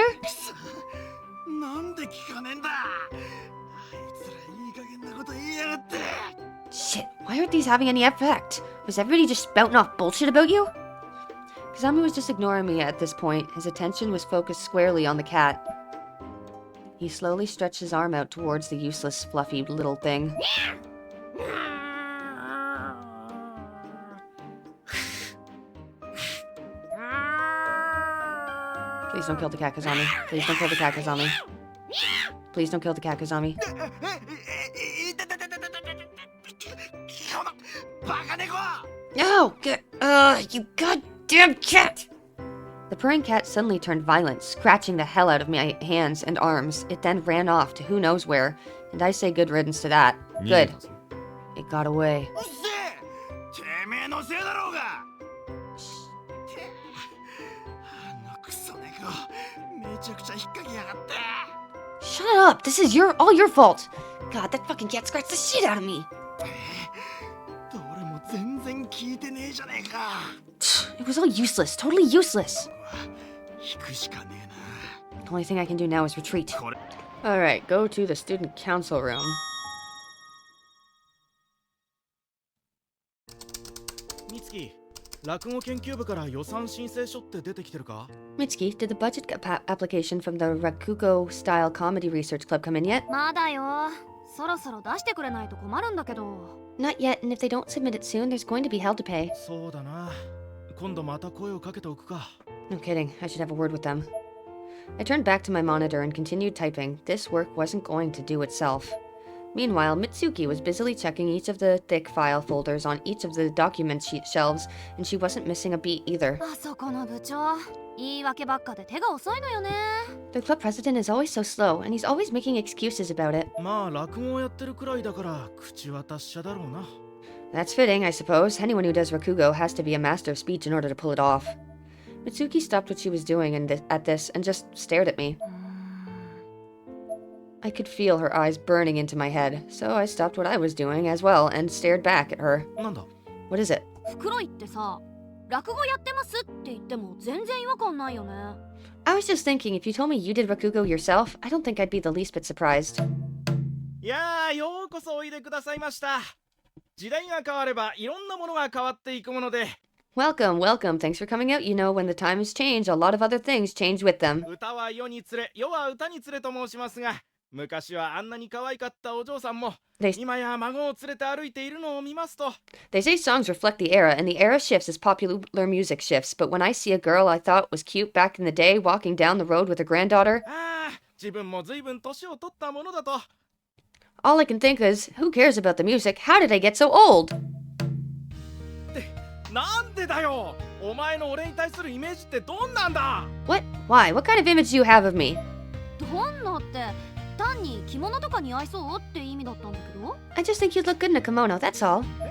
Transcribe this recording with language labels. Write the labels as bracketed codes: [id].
[ja] くそ、なんで聞かねえんだ。あいつらいい加減なこと言いやがって。 [en] Shit, why aren't these having any effect? Was everybody just spouting off bullshit about you? Kizami was just ignoring me at this point. His attention was focused squarely on the cat. He slowly stretched his arm out towards the useless, fluffy little thing. Please don't kill the cat, Kazami. Please don't kill the cat, Kazami. Please don't kill the cat, Kazami. [ja] いたたたたたたたた、このバカ猫。 [en] No! You goddamn cat! The purring cat suddenly turned violent, scratching the hell out of my hands and arms. It then ran off to who knows where, and I say good riddance to that. [ja] 逃げ [en] Good. [ja] たぞ。 [en] It got away. [ja] うっせえ、てめえのせいだろうが。てあのクソ猫、めちゃくちゃ引っ掛けやがって。 [en] Shut up! This is all your fault! God, that fucking cat scratched the shit out of me! [ja] どれも全然聞いてねえじゃねえか。 [en] It was all useless, totally useless. [ja] 引くしかねえな。 [en] The only thing I can do now is retreat. [ja] これ [en] Alright, go to the student council room. [ja] 美月、落語研究部から予算申請書って出てきてるか？ [en] Mitsuki, did the budget application from the Rakugo-style comedy research club come in yet? [ja] まだよ。そろそろ出してくれないと困るんだけど。 [en] Not yet, and if they don't submit it soon, there's going to be hell to pay. [ja] そうだな。今度また声をかけておくか。 [en] No kidding, I should have a word with them. I turned back to my monitor and continued typing. This work wasn't going to do itself. Meanwhile, Mitsuki was busily checking each of the thick file folders on each of the document sheet shelves, and she wasn't missing a beat either. [ja] あそこの部長、言い訳ばっかで手が遅いのよね。 [en] The club president is always so slow, and he's always making excuses about it. [ja] まあ落語をやってるくらいだから口は達者だろうな。 [en] That's fitting, I suppose. Anyone who does Rakugo has to be a master of speech in order to pull it off. Mitsuki stopped what she was doing at this and just stared at me. I could feel her eyes burning into my head, so I stopped what I was doing as well and stared back at her. [ja] なんだ？ [en] What is it? [ja] 袋井ってさ、落語やってますって言っても全然違和感ないよね。 [en] I was just thinking, if you told me you did Rakugo yourself, I don't think I'd be the least bit surprised. [ja] いやー、ようこそおいでくださいました。時代が変わればいろんなものが変わっていくもので、 [en] Welcome, welcome. Thanks for coming out. You know, when the times change, a lot of other things change with them. [ja] 歌は世につれ、世は歌につれと申しますが、昔はあんなに可愛かったお嬢さんも [en] They, [ja] 今や孫を連れて歩いているのを見ますと、 [en] they say songs reflect the era, and the era shifts as popular music shifts. But when I see a girl I thought was cute back in the day walking down the road with her granddaughter, [ja] ああ、自分も随分年を取ったものだと。 [en] all I can think is, who cares about the music? How did I get so old? [ja] なんでだよ。お前の俺に対するイメージってどんなんだ。 [en] What? Why? What kind of image do you have of me? [ja] どんなって単に着物とか似合いそうって意味だったんだけど。 [en] I just think you'd look good in a kimono, that's all.